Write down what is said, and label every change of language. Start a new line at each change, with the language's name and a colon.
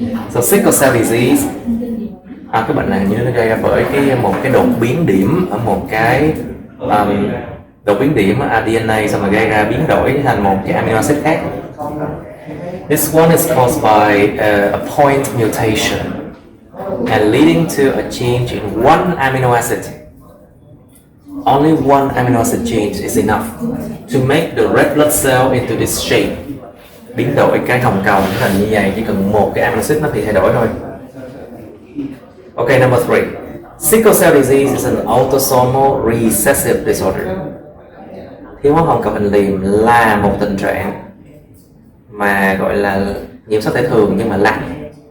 Vietnamese: So sickle cell disease, cái bệnh này như nó gây ra bởi một cái đột biến điểm ở một cái đột biến điểm ở DNA, xong rồi gây ra biến đổi thành một cái amino acid khác.
English: This one is caused by a point mutation and leading to a change in one amino acid. Only one amino acid change is enough to make the red blood cell into this shape.
Vietnamese: Biến đổi cái hồng cầu thành như vậy, chỉ cần một cái amino acid nó thì thay đổi thôi.
English: Okay, number 3. Sickle cell disease is an autosomal recessive disorder.
Vietnamese: Thiếu máu hồng cầu hình liềm là một tình trạng mà gọi là nhiễm sắc thể thường nhưng mà lạnh.